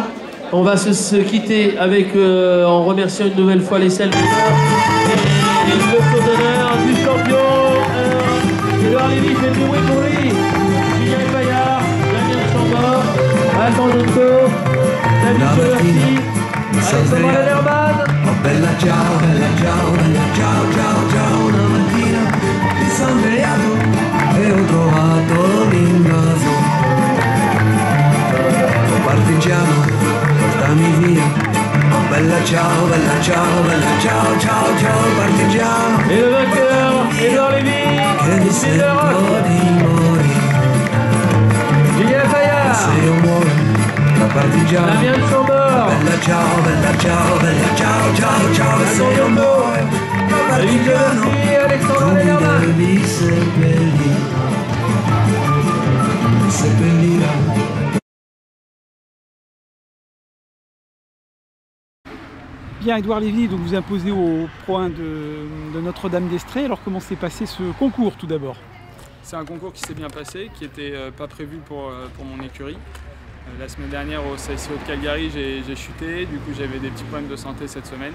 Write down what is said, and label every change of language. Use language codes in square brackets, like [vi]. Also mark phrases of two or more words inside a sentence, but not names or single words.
[fr] On va se quitter avec, en remerciant une nouvelle fois les selles et le faux d'honneur du champion Edouard Lévy, fait du bruit pour lui. Julien Fayard, Damien Chambord, Alban Donco, David Solerti, Alessandro Lerman. [it] Bella ciao, bella ciao, bella ciao, ciao, ciao. Una mattina mi sono svegliato e ho trovato l'invaso. Oh partigiano, portami via. Oh bella ciao, bella ciao, bella ciao, ciao, ciao, partigiano. [fr] Et le vainqueur, Edouard Lévy, [it] che mi sento di morire. [fr] Julien Fayard, [it] Se io muoio da partigiano. [fr] Damien Chambord, [it] Bella ciao, bella ciao, bella ciao, ciao, ciao. Se io muoio da partigiano, [fr] Alessandro [it] come [fr] Lerman. [it] devi seppellire [fr] Pierre-Édouard Lévy, donc vous imposez au Pro 1 de Notre-Dame d'Estrées. Alors comment s'est passé ce concours tout d'abord? C'est un concours qui s'est bien passé, qui n'était pas prévu pour mon écurie. La semaine dernière au CSIO de Calgary, j'ai chuté, du coup j'avais des petits problèmes de santé cette semaine.